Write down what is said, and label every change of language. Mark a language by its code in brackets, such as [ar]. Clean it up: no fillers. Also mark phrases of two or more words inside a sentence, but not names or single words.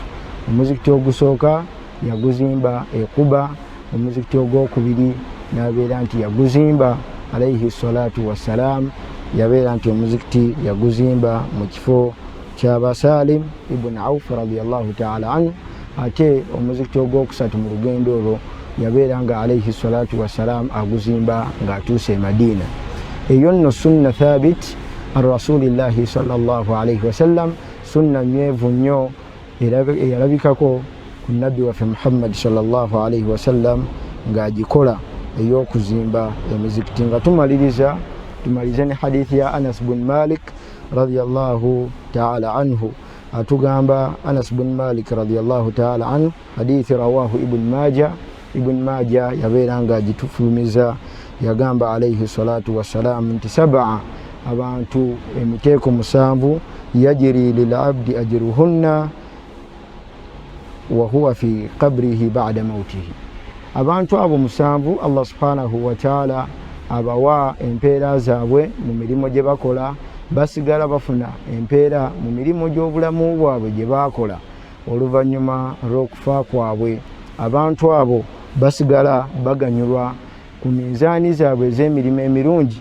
[lg] Omuzikiti ogusooka yaguzimba e Quba, omuzikiti ogwokubiri n'abeera nti yaguzimba [ar] عليه الصلاة والسلام, [lg] yabeera nti omuzikiti yaguzimba mu kifo ky'aba Salim ibn Auf [ar] رضي الله تعالى عنه, [lg] ate omuzikiti ogwokusatu mu lugendo olwo yabeera nga [ar] عليه الصلاة والسلام [lg] aguzimba ng'atuuse e Madina. Eyo nno [ar] سنة ثابتة عن رسول الله صلى الله عليه وسلم, [lg] sunna nywevu nnyo eyalabikako ku nabbi waffe Muhammad [ar] صلى الله عليه وسلم [lg] ng'agikola ey'okuzimba emizikiti. Nga tumalize ne hadithi ya Anas bin Malik [ar] رضي الله تعالى عنه. [lg] Atugamba Anas bin Malik [ar] رضي الله تعالى عنه, [lg] hadithi rawahu Ibn Majah yabeera nga agitufulumiza, yagamba [ar] عليه الصلاة والسلام [lg] nti sab'a, abantu emiteeko musanvu, [ar] يجري للعبد أجرهن وهو في قبره بعد موته, [lg] abantu abo 7 Allah [ar] سبحانه وتعالى [lg] abawa empeera zaabwe mu mirimu gye bakola, basigala bafuna empeera mu mirimu gy'obulamu bwabwe gye baakola oluvannyuma lw'okufa kwabwe. Abantu abo basigala baganyulwa ku minzaani zaabwe ez'emirimu emirungi.